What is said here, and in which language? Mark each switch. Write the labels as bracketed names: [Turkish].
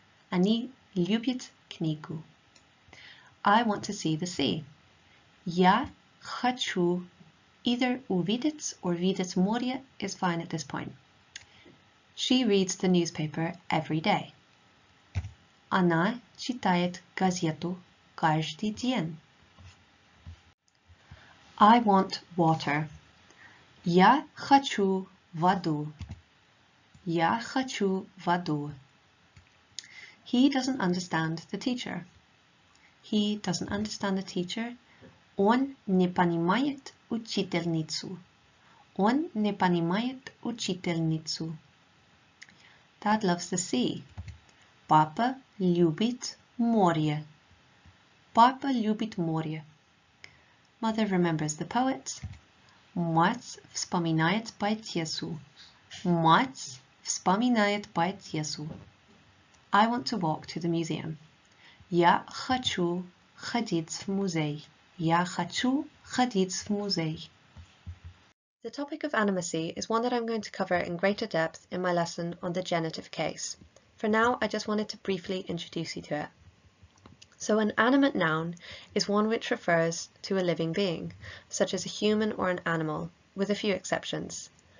[Russian] Они любят книгу. [English] I want to see the sea. [Russian] Я хочу. [English] Either увидеть or видеть море is fine at this point. She reads the newspaper every day. [Russian] Она читает газету каждый день. [English] I want water. [Russian] Я хочу воду. Я хочу воду. [English] He doesn't understand the teacher. He doesn't understand the teacher. [Russian] Он не понимает учительницу. Он не понимает учительницу. [English] Dad loves the sea. [Russian] Папа любит море. Папа любит море. [English] Mother remembers the poet. [Russian] Мать вспоминает поэтессу. Мать вспоминает поэтессу. [English] I want to walk to the museum. [Russian] Я хочу ходить в музей. Я хочу ходить в музей. [English] The topic of animacy is one that I'm going to cover in greater depth in my lesson on the genitive case. For now, I just wanted to briefly introduce you to it. So an animate noun is one which refers to a living being, such as a human or an animal, with a few exceptions.